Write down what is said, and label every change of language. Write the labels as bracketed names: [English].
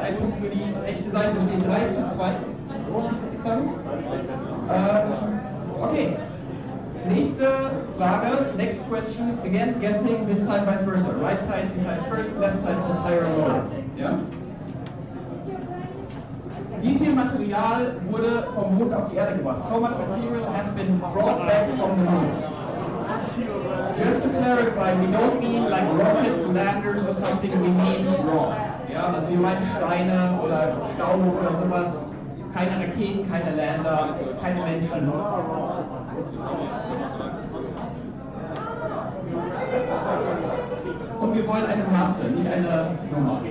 [German] I do für die rechte Seite steht 3:2. Okay. Nächste Frage, [English] next question. Again, guessing, this time vice versa. Right side decides first, left side says higher or lower. Yeah? [German] Wie viel Material wurde vom Mond auf die Erde gebracht? [English] How much material has been brought back from the moon? Just to clarify, we don't mean like rockets, landers or something, we mean rocks. [German] Ja, also wir meinen Steine oder Staub oder sowas. Keine Raketen, keine Lander, keine Menschen. Und wir wollen eine Masse, nicht eine Nummer.